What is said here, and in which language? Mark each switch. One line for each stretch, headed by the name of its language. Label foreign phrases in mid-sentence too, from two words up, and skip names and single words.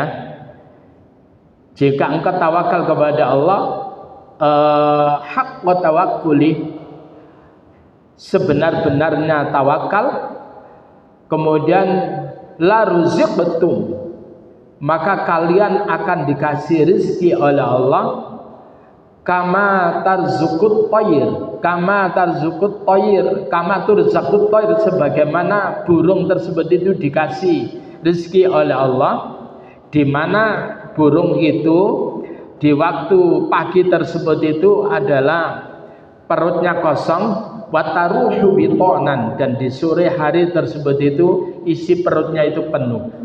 Indonesian: Jika engkau tawakal kepada Allah
Arabic: حق توكله,
Indonesian: sebenar-benarnya tawakal, kemudian
Arabic: لرزقتم,
Indonesian: maka kalian akan dikasih rezeki oleh Allah
Arabic: كما ترزق الطير, كما ترزق الطير, كما ترزق الطير,
Indonesian: sebagaimana burung tersebut itu dikasih rezeki oleh Allah, di mana burung itu di waktu pagi tersebut itu adalah perutnya kosong,
Arabic: وتروح بطانا,
Indonesian: dan di sore hari tersebut itu isi perutnya itu penuh.